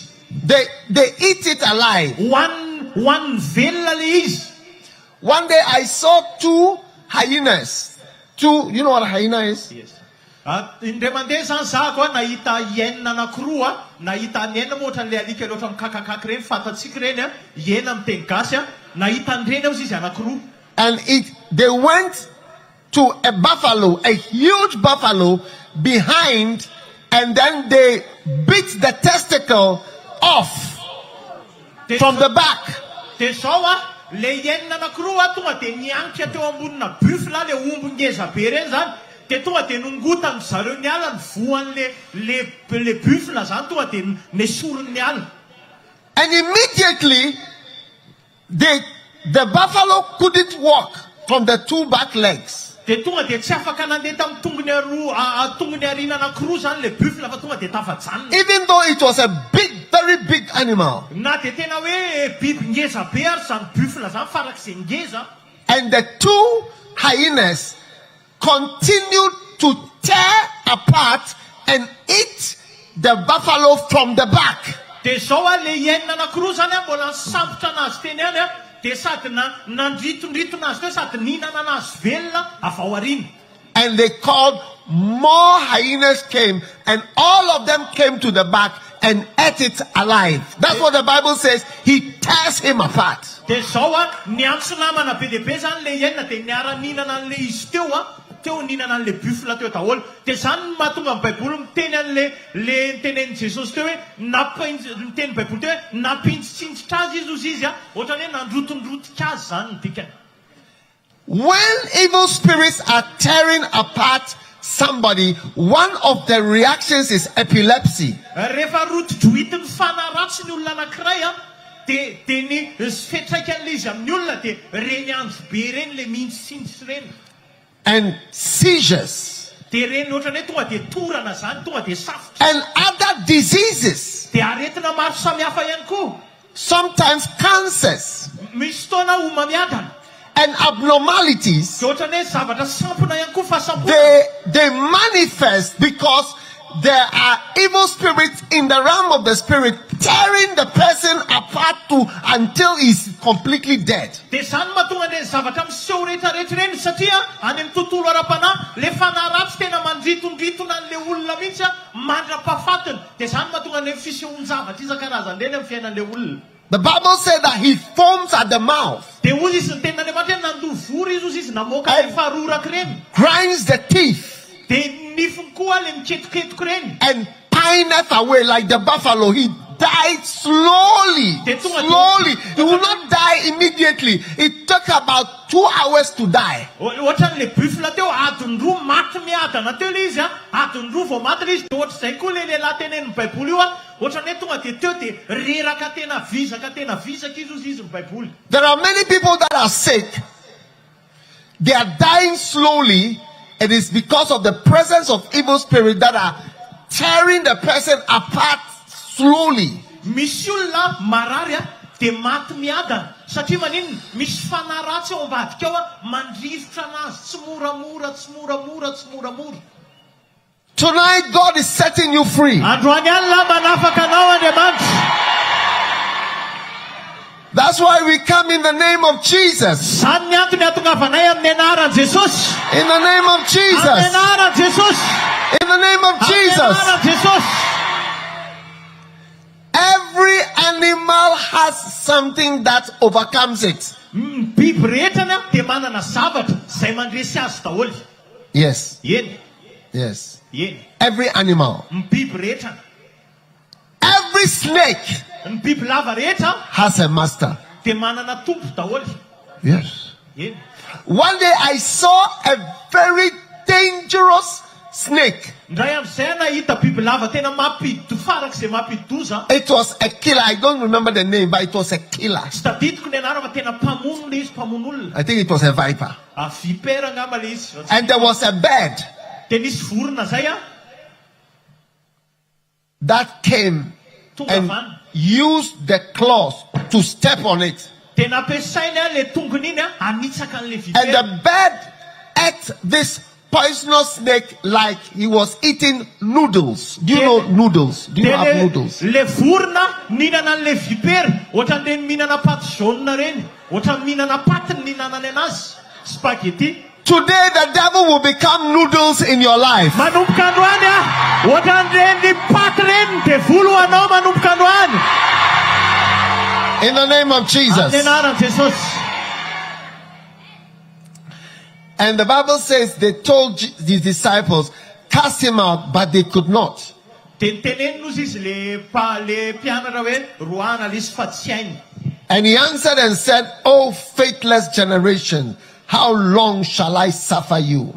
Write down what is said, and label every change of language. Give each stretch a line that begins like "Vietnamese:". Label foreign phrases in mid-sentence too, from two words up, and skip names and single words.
English: They eat it alive.
Malagasy: Hoaniny velona le izy.
English: One day I saw two hyenas. You know what a hyena is? Yes.
Malagasy: Indray mandeha zany zako a nahita hiena anankiroa nahita ny hena moa ohatran'le alika loatra mikakakaky reny fantatsika reny a hiena miteny gasy a nahita an'ireny ao izy anankiroa.
English: And they went to a buffalo, a huge buffalo behind, and then they bit the testicle off from the back.
Malagasy: Dia zao a le hiena anankiroa tonga dia niankitra teo ambonina buffle le omby ngeza be reny zany. Dia tonga dia nongotany zareo ny ala ny voan'le buffle zany tonga dia nesorony ny ala.
English: And immediately the buffalo couldn't walk from the two back legs.
Malagasy: Dia tonga dia tsy afaka nandeha tamin'ny tongony arina anankiroa zany le buffle fa tonga dia tafajanona.
English: Even though it was a very big animal.
Malagasy: Na dia tena hoe biby ngeza be ary zany buffle zany farak'izay ngeza.
English: And the two hyenas continued to tear apart and eat the buffalo from the back.
Malagasy: Dia zao a le hiena anankiroa zany a mbola nisambotra anazy teny any a dia sady nandritondritona azy teo sady nihinana anazy velona avy ao aoriana.
English: And they called, more hyenas came, and all of them came to the back and ate it alive. That's what the Bible says. He tears him apart.
Malagasy: Dia zao a niantso namana be dehibe zany le hiena dia niara-nihinana an'le izy teo nihinana an'le buffle teo daholo. Dia zany mahatonga ny baiboly miteny an'le nitenen'i Jesosy teo hoe miteny baiboly teo hoe nampintsitsintsitra azy izy a ohatrany hoe nandrotondrotika azy zany ny dikany.
English: When evil spirits are tearing apart somebody, one of the reactions is epilepsy.
Malagasy: Rehefa rotodrohity mifanaratsy ny olona anankiray a dia ny fetraikan'le izy amin'ny olona dia reny andro be reny le mintsitsitsy reny.
English: And seizures.
Malagasy: Dia reny ohatrany hoe tonga dia torana zany tonga dia safotra.
English: And other diseases.
Malagasy: Dia aretina maro samihafa ihany koa.
English: Sometimes cancers.
Malagasy: Misy fotoana homamiadana.
English: And abnormalities.
Malagasy: Dia ohatrany hoe zavatra sampona ihany koa fahasampona.
English: They manifest because there are evil spirits in the realm of the spirit tearing the person apart until he's completely dead.
Malagasy: Dia zany mahatonga ny zavatra miseho rehetrarehetra reny satria any amin'ny tontolo ara-panahy le fanaratsy tena mandritondritona an'le olona mihitsy a mandra-pahafatiny. Dia zany mahatonga ny fisehoan-javatra isan-karazany reny amin'ny fiainan'le olona.
English: The Bible said that he foams at the mouth.
Malagasy: Dia hozy izy ny tenin'Andriamanitra hoe nandovory izy namoaka le faharoraky reny.
English: Grinds the teeth.
Malagasy: Dia nifiny koa le miketoketoko reny.
English: And pineth away like the buffalo. He died slowly. Slowly. He will not die immediately. It took about 2 hours to die.
Malagasy: Ohatran'le buffle teo adiny roa maty miadana teo le izy a adiny roa vao maty le izy dia ohatr'izay koa le lehilahy tenenin'ny baiboly io a ohatrany hoe tonga dia teo dia reraka tena visaka izy ny baiboly.
English: There are many people that are sick. They are dying slowly. It is because of the presence of evil spirits that are tearing the person apart slowly.
Malagasy: Misy olona marary a dia maty miadana satria maninona misy fanaratsy ao ambadika ao a mandrivotra anazy tsy moramora.
English: Tonight God is setting you free.
Malagasy: Androany alina manafaka anao Andriamanitra.
English: That's why we come in the name of Jesus.
Malagasy: Zany ny antony ahatongavanay amin'ny anaran'i Jesosy.
English: In the name of
Malagasy: Amin'ny
English: Jesus.
Malagasy: anaran'i Jesosy.
English: In the name of
Malagasy: Amin'ny
English: Jesus.
Malagasy: anaran'i Jesosy.
English: Every animal has something that overcomes it.
Malagasy: Biby rehetra dia manana zavatra izay mandresy azy daholo.
English: Yes.
Malagasy: Eny.
English: Every animal.
Malagasy: Biby rehetra.
English: Every snake
Malagasy: Ny biby lava rehetra
English: has a master.
Malagasy: dia manana tompo daholo.
English: Yes.
Malagasy: Eny.
English: One day I saw a very dangerous snake.
Malagasy: Ndray amin'izay nahita biby lava tena farak'izay mampidoza.
English: It was a killer. I don't remember the name, but it was a killer.
Malagasy: Tsy tadidiko ny anarana fa tena mpamono le izy mpamono olona.
English: I think it was a viper.
Malagasy: Vipera angamba le izy.
English: And there was a bird
Malagasy: Dia nisy vorona zay a
English: that came
Malagasy: tonga
English: and
Malagasy: avany
English: used the claws to step on it. And the bird ate this poisonous snake like he was eating noodles. Do you know noodles? Do you have noodles?
Malagasy: Le vorona ninana le vipera, ohatran den minana paty jaune reny, ohatran minana paty ny ninanany anazy.
English: Spaghetti. Today the devil will become noodles in your life.
Malagasy: Manomboka androany ohatran reny paty reny de volo anao manomboka androany.
English: In the name of Jesus. And the Bible says they told the disciples, cast him out, but they could not. And he answered and said, O faithless generation, how long shall I suffer you?